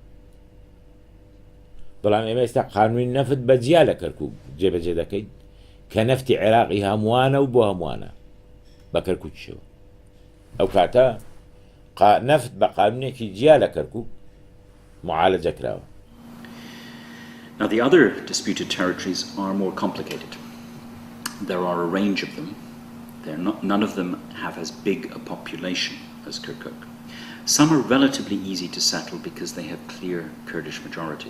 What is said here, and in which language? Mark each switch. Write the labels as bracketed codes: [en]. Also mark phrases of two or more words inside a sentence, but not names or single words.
[ckb] بەڵام ئێمە ئێستا قانونی نەفت بە جیا لە کەرکووک جێبەجێ دەکەین کە نەفتی عێراقی هەمووانە و بۆ هەمووانە بە کەرکووکیشەوە. ئەو کاتە نەفت بە قانونێکی جیا لە کەرکووک معالەجە کراوە. [en] Now, the other disputed territories are more complicated. There are a range of them. None of them have as big a population as Kirkuk. Some are relatively easy to settle because they have clear Kurdish majorities.